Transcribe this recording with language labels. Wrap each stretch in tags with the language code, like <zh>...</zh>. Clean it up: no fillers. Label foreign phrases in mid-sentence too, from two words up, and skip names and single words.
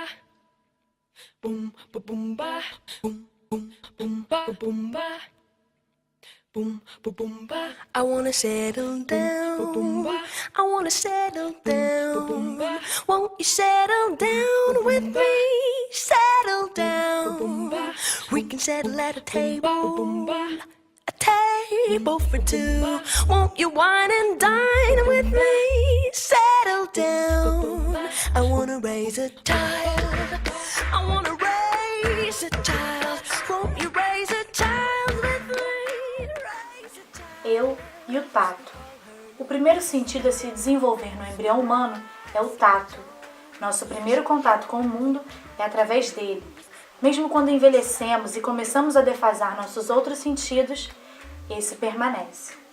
<en>Boom, boom, ba. Boom, boom, ba. Boom, ba. Boom, boom, ba. I wanna settle down. Boom, ba. I wanna settle down. Won't you settle down with me? Settle down. We can settle at a table. A table for two. Won't you wine and dine with me? Settle down. I wanna raise a child. I wanna raise a child. Won't you raise a child with me?</en> <pt>Eu e o tato. O primeiro sentido a se desenvolver no embrião humano é o tato. Nosso primeiro contato com o mundo é através dele. Mesmo quando envelhecemos e começamos a defasar nossos outros sentidos, esse permanece.</pt>